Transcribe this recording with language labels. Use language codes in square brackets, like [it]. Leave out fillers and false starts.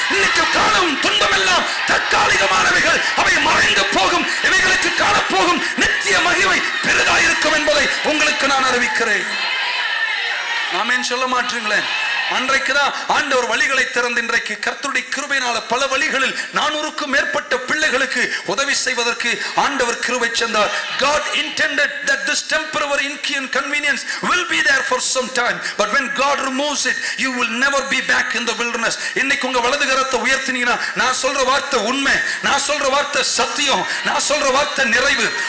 [ta] இன்னைக்கு காணும் துன்பம் எல்லாம் தற்காலிகமானவைகள், அவை மறைந்து போகும், இவைகளுக்கு காணப்போகும் நித்திய மகிமை பெரிதாயிருக்கும் என்பதை உங்களுக்கு நான் அறிவிக்கிறேன். ஆமென் சொல்ல மாட்டீங்களே? அன்றைக்குதான் ஆண்டவர் வழிகளை திறந்து இன்றைக்கு கர்த்தருடைய கிருபையினால பல வழிகளில் 400க்கும் மேற்பட்ட பிள்ளைகளுக்கு உதவி செய்வதற்கு ஆண்டவர் கிருபை தந்தார். [en] God intended that this temporary inconvenience will be there for some time, but when God removes it, you will never be back in the wilderness. [ta] இன்னைக்கு உங்க வலது கரத்தை உயர்த்தினீங்கன்னா நான் சொல்ற வார்த்தை உண்மை, நான் சொல்ற வார்த்தை சத்தியம், நான் சொல்ற வார்த்தை நிறைவு.